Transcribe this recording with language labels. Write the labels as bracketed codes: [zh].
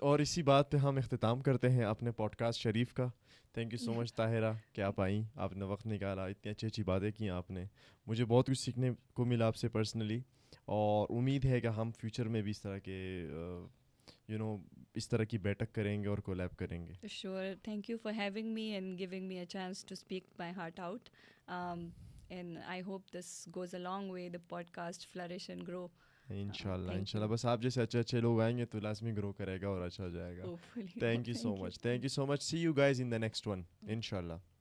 [ur] اور اسی بات پہ ہم اختتام کرتے ہیں اپنے پوڈ کاسٹ شریف کا. [en] thank you so much [ur] طاہرہ کہ آپ آئیں، آپ نے وقت نکالا، اتنی اچھی اچھی باتیں کی آپ نے. مجھے بہت کچھ سیکھنے کو ملا آپ سے پرسنلی، اور امید ہے کہ ہم فیوچر میں بھی اس طرح کے اس طرح کی بیٹھک کریں گے اور کولیب کریں گے. [en] Sure. Thank you for having me and giving me a chance to speak my heart out. And I hope this goes a long way, the podcast flourish and grow. [ur] انشاءاللہ بس آپ جیسے اچھے لوگ آئیں گے تو لازمی گرو کرے گا اور اچھا ہو جائے گا. [en] Thank you so much. See you guys in the next one. [ur] انشاءاللہ.